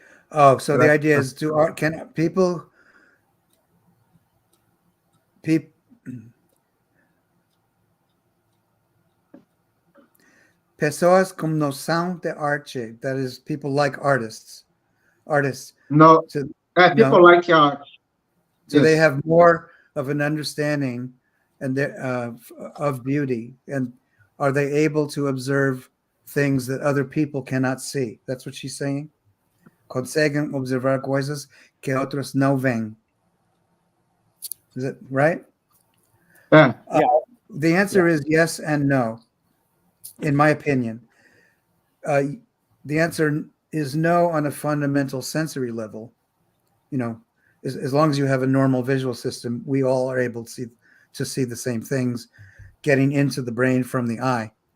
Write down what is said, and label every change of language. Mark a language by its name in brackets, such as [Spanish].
[English] Oh, so the idea is can people [Portuguese] pessoas com noção de arte, [English] that is people like artists. No, people like art. So they have more of an understanding and of beauty, and are they able to observe things that other people cannot see? That's what she's saying. [Portuguese] Conseguem observar coisas que outros não veem. [English] Is it right? Yeah. The answer is yes and no, in my opinion. The answer is no on a fundamental sensory level. You know, as long as you have a normal visual system, we all are able to see the same things getting into the brain from the eye.